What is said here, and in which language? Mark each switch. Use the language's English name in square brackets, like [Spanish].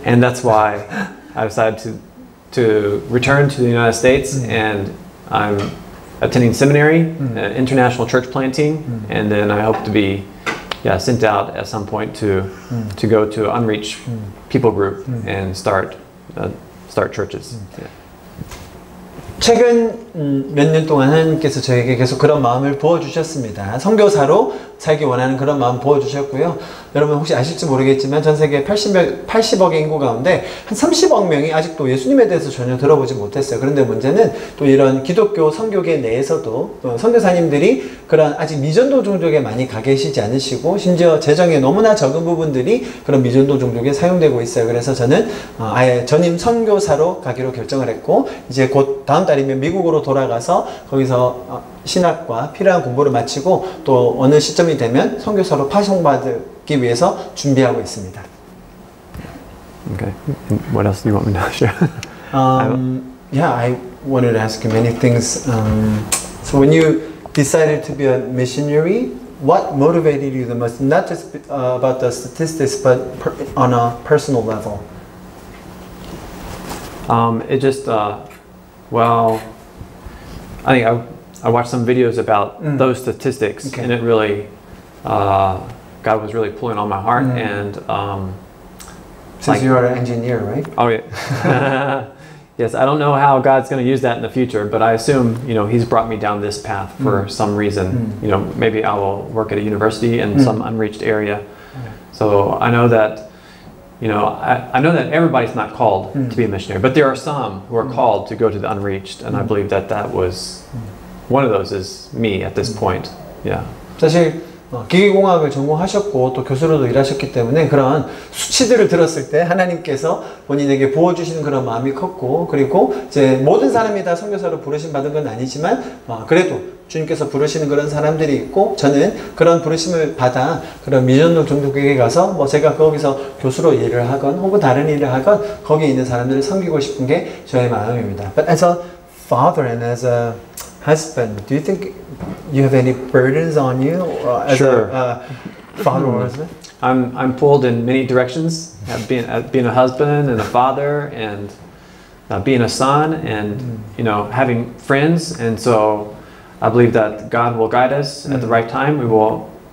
[English] And that's why I decided to return to the United States, and I'm attending seminary, international church planting, and then I hope to be sent out at some point to go to an unreached people group and start churches. Yeah. [Korean] 최근 몇 년 동안 하나님께서 저에게 계속 그런 마음을 부어주셨습니다. 선교사로 살기 원하는 그런 마음 부어주셨고요. 여러분 혹시 아실지 모르겠지만 전 세계 80억의 인구 가운데 한 30억 명이 아직도 예수님에 대해서 전혀 들어보지 못했어요. 그런데 문제는 또 이런 기독교 선교계 내에서도 또 선교사님들이 그런 아직 미전도 종족에 많이 가 계시지 않으시고 심지어 재정의 너무나 적은 부분들이 그런 미전도 종족에 사용되고 있어요. 그래서 저는 아예 전임 선교사로 가기로 결정을 했고 이제 곧 다음 달이면 미국으로 돌아가서 거기서 신학과 필요한 공부를 마치고 또 어느 시점이 되면 선교사로 파송받기 위해서 준비하고 있습니다. [English] Okay. And what else do you want me to share? Yeah, I wanted to ask you many things. So when you decided to be a missionary, what motivated you the most? Not just about the statistics, but on a personal level. It just, well, I think I watched some videos about those statistics, and it really, God was really pulling on my heart. And since you are an engineer, right? Oh yeah. Yes, I don't know how God's going to use that in the future, but I assume He's brought me down this path for some reason. Maybe I will work at a university in some unreached area. So I know that. I know that everybody's not called to be a missionary, but there are some who are called to go to the unreached, and I believe that was one of those is me at this point. Yeah. [Korean] 사실 기계공학을 전공하셨고 또 교수로도 일하셨기 때문에 그런 수치들을 들었을 때 하나님께서 본인에게 부어주시는 그런 마음이 컸고 그리고 이제 모든 사람이 다 선교사로 부르심 받은 건 아니지만 그래도 주님께서 부르시는 그런 사람들이 있고 저는 그런 부르심을 받아 그런 미전도 종족에게 가서 뭐 제가 거기서 교수로 일을 하건 혹은 다른 일을 하건 거기에 있는 사람들을 섬기고 싶은 게 저의 마음입니다. [English] But as a father and as a husband, do you think you have any burdens on you as a father or husband? I'm pulled in many directions. Being a husband and a father, and being a son, and having friends, and so I believe that God will guide us at the right time. We will.